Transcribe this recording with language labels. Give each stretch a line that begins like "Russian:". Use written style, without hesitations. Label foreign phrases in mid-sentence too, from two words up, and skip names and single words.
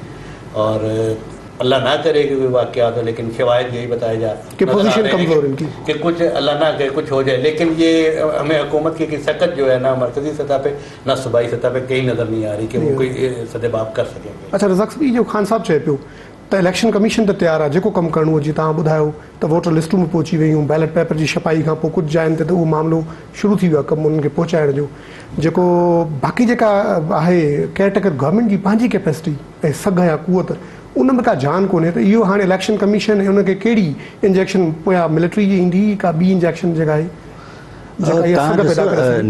Urdu: اور اللہ نہ کرے کہ کوئی واقعات ہو, لیکن شواہد یہی بتائے جا کہ پوزیشن کمزور ان کی, کہ کچھ اللہ نہ کرے کچھ ہو جائے. لیکن یہ ہمیں حکومت کی سخت جو ہے نہ مرکزی سطح پہ نہ صوبائی سطح پہ کہیں نظر نہیں آ رہی کہ وہ کوئی سدباب کر سکیں گے.
Sindhi: اچھا رزاق صاحب, جو خان صاحب چئے पियो त
English: election commission
Sindhi: त तयारु आहे, जेको कमु करिणो हो जीअं तव्हां ॿुधायो त
English: voter lists
Sindhi: में पहुची वियूं,
English: ballot paper
Sindhi: जी छपाई खां पोइ कुझु जायुनि ते त उहो मामिलो शुरू थी वियो आहे कमु उन्हनि खे पहुचाइण जो. जेको बाक़ी जेका आहे
English: caretaker government
Sindhi: जी पंहिंजी कैपेसिटी ऐं सघ या कुवत उन में का जान कोन्हे, त इहो हाणे
English: election commission
Sindhi: ऐं उनखे कहिड़ी इंजेक्शन पोयां मिलिट्री जी ईंदी का ॿी इंजेक्शन जेका आहे जेका इहा सघ पैदा करे सघे.